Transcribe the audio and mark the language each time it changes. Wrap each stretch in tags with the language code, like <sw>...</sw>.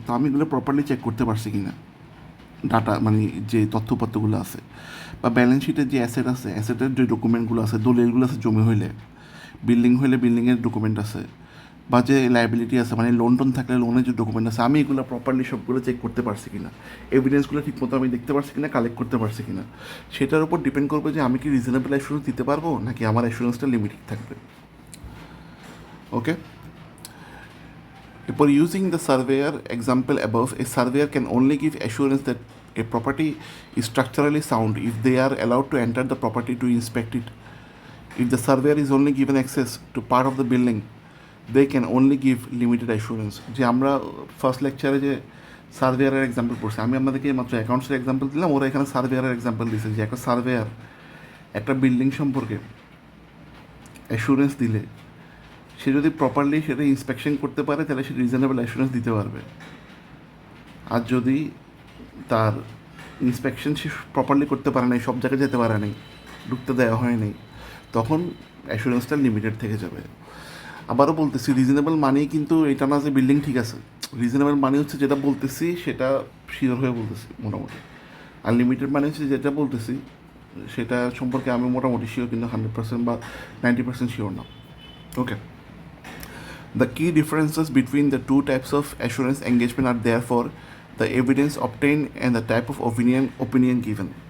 <bn>তো আমি এগুলো প্রপারলি চেক করতে পারছি কি না, ডাটা মানে যে তথ্যপত্রগুলো আছে, বা ব্যালেন্স শিটের যে অ্যাসেট আছে, অ্যাসেটের যে ডকুমেন্টগুলো আছে, দলিলগুলো আছে, জমি হইলে, বিল্ডিং হইলে বিল্ডিংয়ের ডকুমেন্ট আছে, বা যে লাইবিলিটি আছে মানে লোন টোন থাকলে লোনের যে ডকুমেন্ট আছে, আমি এগুলো প্রপারলি সবগুলো চেক করতে পারছি কি না, এভিডেন্সগুলো ঠিকমতো আমি দেখতে পারছি কিনা, কালেক্ট করতে পারছি কিনা, সেটার উপর ডিপেন্ড করবে যে আমি কি রিজনেবল অ্যাসুরেন্স দিতে পারবো নাকি আমার অ্যাসুরেন্সটা লিমিটেড থাকবে।</bn> <en>Okay, For using the surveyor example above, a surveyor can only give assurance that a property is structurally sound if they are allowed to enter the property to inspect it. If the surveyor is only given access to part of the building, they can only give limited assurance.</en> <bn>যে আমরা first লেকচারে যে সার্ভেয়ারের example পড়ছি, আমি আপনাদেরকে মাত্র অ্যাকাউন্টসের example দিলাম, ওরা এখানে সার্ভেয়ারের এক্সাম্পল দিয়েছে যে একটা সার্ভেয়ার একটা বিল্ডিং সম্পর্কে অ্যাসুরেন্স দিলে সে যদি প্রপারলি সেটা ইন্সপেকশন করতে পারে তাহলে সে রিজনেবল অ্যাসুরেন্স দিতে পারবে, আর যদি তার ইন্সপেকশন সে প্রপারলি করতে পারে নাই, সব জায়গায় যেতে পারে নাই, ঢুকতে দেওয়া হয়নি, তখন অ্যাসুরেন্সটা লিমিটেড থেকে যাবে। আবারও বলতেছি, রিজনেবল মানেই কিন্তু এটা না যে বিল্ডিং ঠিক আছে, রিজনেবল মানে হচ্ছে যেটা বলতেছি সেটা শিওর হয়ে বলতেছি মোটামুটি, আর লিমিটেড মানে হচ্ছে যেটা বলতেছি সেটা সম্পর্কে আমি মোটামুটি শিওর কিন্তু 100% বা 90% শিওর না।</bn> <en>Okay, the key differences between the two types of assurance engagement are therefore the evidence obtained and the type of opinion given.</en>